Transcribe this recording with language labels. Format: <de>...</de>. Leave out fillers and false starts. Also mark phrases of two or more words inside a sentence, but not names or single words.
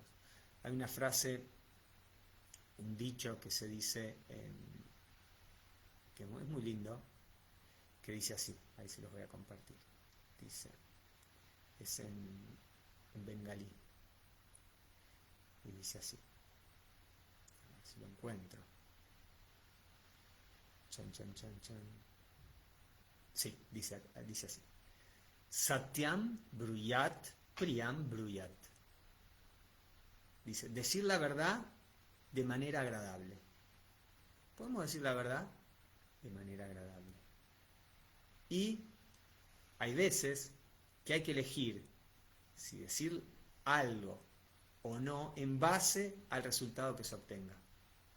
<es>Hay una frase, un dicho que se dice, que es muy lindo, que dice así, ahí se los voy a compartir. Dice, es en bengalí, y dice así, a ver si lo encuentro. Chan. Sí, dice así.</es> <sa>Satyam bruyat, priyam bruyat.</sa> <es>Dice, decir la verdad de manera agradable. ¿Podemos decir la verdad? De manera agradable. Y hay veces que hay que elegir si decir algo o no en base al resultado que se obtenga, ¿no?</es>